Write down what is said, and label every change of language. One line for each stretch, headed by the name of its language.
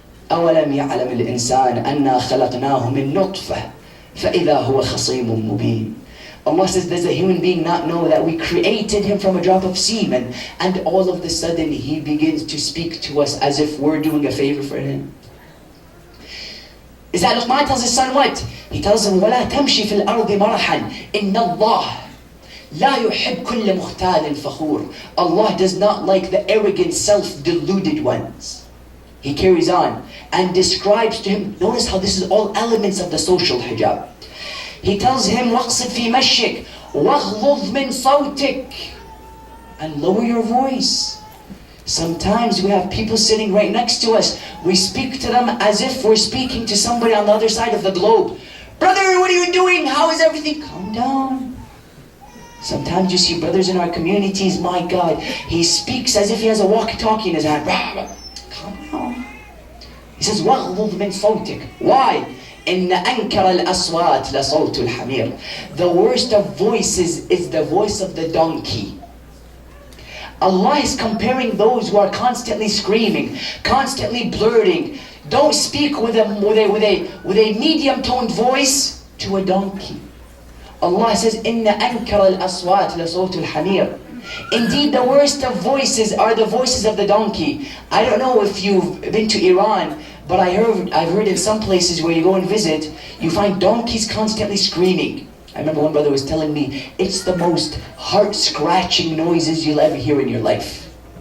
Arabic: أَوَلَمْ يَعْلَمِ الْإِنسَانَ أَنَّا خَلَقْنَاهُ مِنْ نُطْفَةٍ فَإِذَا هُوَ خَصِيمٌ مُبِينٌ.
English: Allah says, does a human being not know that we created him from a drop of semen, and all of a sudden he begins to speak to us as if we're doing a favor for him? Is that Luqman tells his son what? He tells him,
Arabic: وَلَا تَمْشِي فِي الْأَرْضِ مَرَحًا إِنَّ اللَّهَ لَا يُحِبْ كُلَّ مُخْتَالٍ فَخُورٍ.
English: Allah does not like the arrogant, self-deluded ones. He carries on and describes to him, notice how this is all elements of the social hijab. He tells him,
Arabic: وَاقْصِدْ فِي مَشِّكَ وَاغْضُضْ مِنْ صَوْتِكَ.
English: And lower your voice. Sometimes we have people sitting right next to us. We speak to them as if we're speaking to somebody on the other side of the globe. Brother, what are you doing? How is everything? Calm down. Sometimes you see brothers in our communities, my God, he speaks as if he has a walkie-talkie in his hand. Calm down. He says,
Arabic: وَاغْضُضْ مِنْ صَوْتِكَ.
English: Why?
Arabic: إِنَّ أَنْكَرَ الْأَصْوَاتِ لَصَوْتُ الْحَمِيرِ.
English: The worst of voices is the voice of the donkey. Allah is comparing those who are constantly screaming, constantly blurting. Don't speak with a medium-toned voice to a donkey. Allah says,
Arabic: إِنَّ أَنْكَرَ الْأَصْوَاتِ لَصَوْتُ الْحَمِيرِ.
English: Indeed, the worst of voices are the voices of the donkey. I don't know if you've been to Iran, but I've heard in some places where you go and visit, you find donkeys constantly screaming. I remember one brother was telling me, it's the most heart-scratching noises you'll ever hear in your life.